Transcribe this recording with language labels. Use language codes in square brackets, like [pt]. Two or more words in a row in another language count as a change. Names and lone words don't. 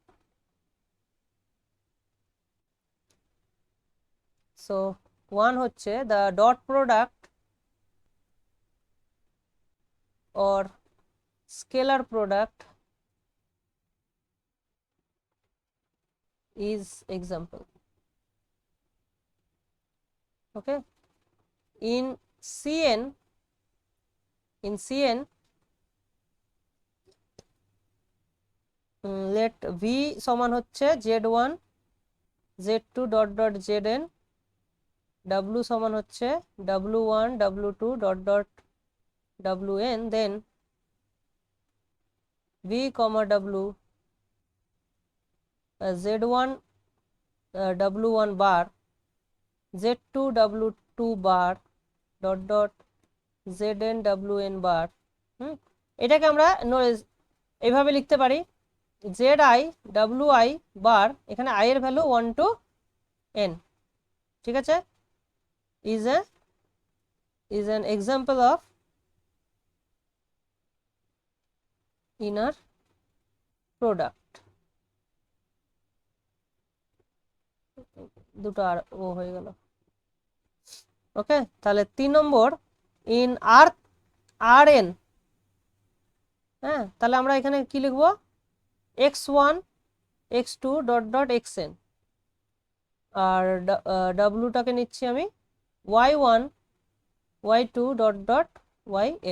[en] So one হচ্ছে the dot product or scalar product is example. Okay, in cn in Cn let v [bn] সমান হচ্ছে [en] z1 z2 dot dot zn, w [bn] সমান হচ্ছে [en] w1 w2 dot dot wn, then v comma w z1 w1 bar z2 w2 bar dot dot zn wn bar। [bn] এটাকে আমরা এইভাবে লিখতে পারি zi wi বার, এখানে i এর ভ্যালু 1 to n, ঠিক আছে, [en] is an example of inner product। [bn] দুটো আর ও হয়ে গেল। ওকে, তাহলে 3 নম্বর ইন rn, হ্যাঁ, তাহলে আমরা এখানে কি লিখবো x1 x2 [en] dot dot [bn] xn, আর w-টাকে নিচ্ছি আমি y1 y2 [en] dot dot [bn] yn।